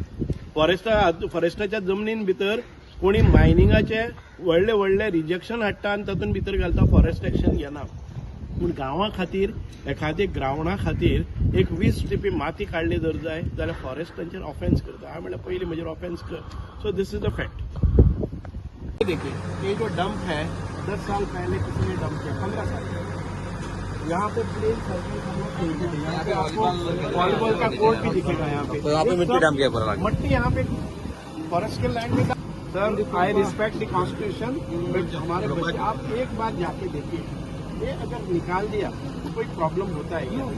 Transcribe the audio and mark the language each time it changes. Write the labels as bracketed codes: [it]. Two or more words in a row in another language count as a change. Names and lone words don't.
[kok] फॉरेस्टाच्या जमनीन भितर कोणी मायनिंगाचे व्हडले व्हडले रिजेक्शन हाडटा आनी तातूंत भितर घालता फॉरेस्ट एक्शन घेना. पूण गांवां खातीर एखाद्या ग्राउंडा खातीर एक 20 ट्रिपी माती काडली जर जाय जाल्यार फॉरेस्ट तांचेर ऑफेन्स करता. हांवें म्हणलें पयलीं म्हजेर ऑफेन्स कर. [en] so this is the fact. [hi] देखिए ये जो डंप है 10 साल पहले किसी ने डंप किया 15 साल यहाँ पे [en] plain circle [hi] यहाँ पे आपको वॉलीबॉल का कोर्ट भी दिखेगा. यहाँ पे मिट्टी डंप किया मट्टी यहाँ पे फॉरेस्ट के लैंड में. [en] sir I respect the constitution [hi] बट हमारे बच्चे आप एक बार जाके देखिए ये अगर निकाल दिया तो कोई प्रॉब्लम होता है क्या?